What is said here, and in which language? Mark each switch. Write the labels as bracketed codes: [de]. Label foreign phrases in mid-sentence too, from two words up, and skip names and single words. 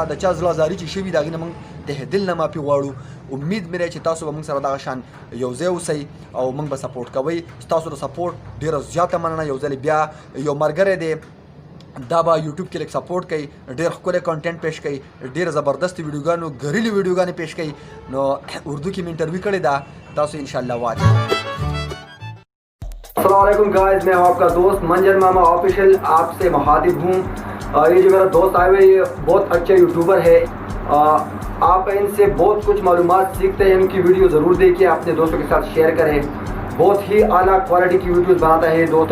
[ps] د چا زړه ازاري چې شوي د هغې نه موږ ته دل نه معافي غواړو. امید مې دی چې تاسو به موږ سره دغه شان یو ځای اوسئ او موږ به سپورټ کوئ. ستاسو د سپورټ ډېره زیاته مننه. یو ځل بیا یو ملګری دی دا به یوټیوب کې لږ سپورټ کوي ډېر ښکلی کانټینټ پیش کوي ډېر زبردست ویډیوګانو ګریلي ویډیوګانې پیش کوي. نو اردو کې مې انټرویو کړې ده تاسو انشاءاللہ واچ. [ur] السلام علیکم گائز میں ہوں آپ کا دوست منجن ماما آفیشیل آپ سے مخاطب ہوں. یہ جو میرا دوست آئے ہوئے یہ بہت اچھے یوٹیوبر ہے. آپ ان سے بہت کچھ معلومات سیکھتے ہیں. ان کی ویڈیو ضرور دیکھیں اپنے دوستوں کے ساتھ شیئر کریں. بہت ہی اعلیٰ کوالٹی کی ویڈیوز بناتا ہے دوستوں.